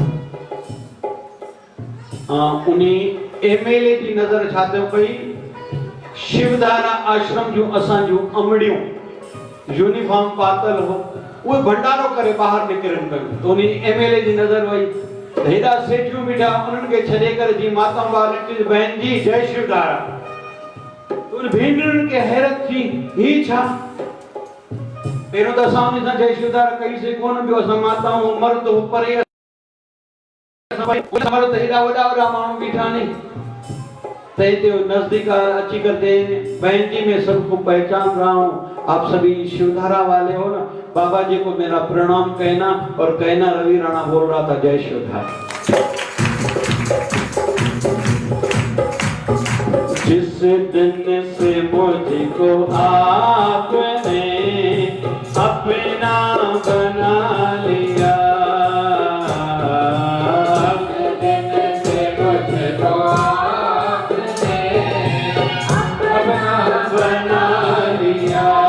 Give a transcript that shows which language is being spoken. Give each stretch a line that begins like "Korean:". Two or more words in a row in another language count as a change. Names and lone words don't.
Sindhi: उन MLA जी नज़र छा थियो पई, शिवधारा आश्रम जूं असां जूं अमड़ियूं यूनिफॉर्म पातल हो, उहे भंडारो करे ॿाहिरि निकिरनि पियूं। त उन MLA जी नज़र वई, हेॾा सेठियूं बीठा, उन्हनि खे छॾे करे जी
Hindi: माता वाली बहन जी
Sindhi: जय शिवधारा। उन भेनरुनि खे हैरत थी, ही छा? पहिरियों त असां उन सां जय शिवधारा कईसीं कोन, ॿियो असां माताऊं मर्द हो परे मर्द हेॾा वॾा वॾा माण्हू बीठा नी। त हिते नज़दीक अची करे
Hindi: बहन जी मैं सबको पहचान रहा हूँ, आप सभी शिवधारा वाले हो ना? बाबा जी को मेरा प्रणाम कहना, और कहना रवि राणा बोल रहा था जय शिवधारा। जिस दिन से मुझको आपने अपना बना लिया, दिन से मुझको आपने अपना बना लिया।